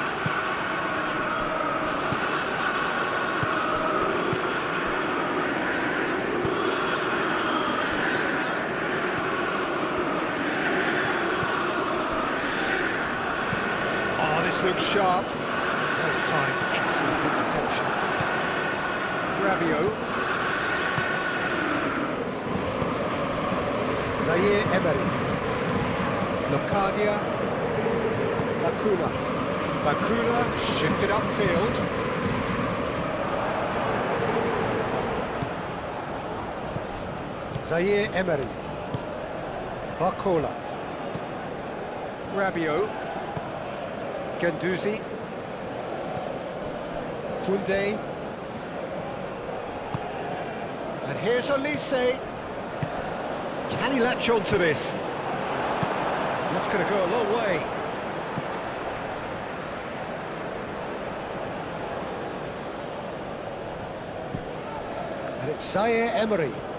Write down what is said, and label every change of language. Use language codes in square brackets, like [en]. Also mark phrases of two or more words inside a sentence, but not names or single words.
[en] Oh, this looks sharp. Well timed, excellent interception. Rabiot. Zaire Emery. Locadia. Bakuna. Bakuna shifted upfield. Zaire Emery. Bakola. Rabiot. Ganduzi. Koundé. And here's Olise. Can he latch on to this? That's going to go a long way. And it's Zaire Emery.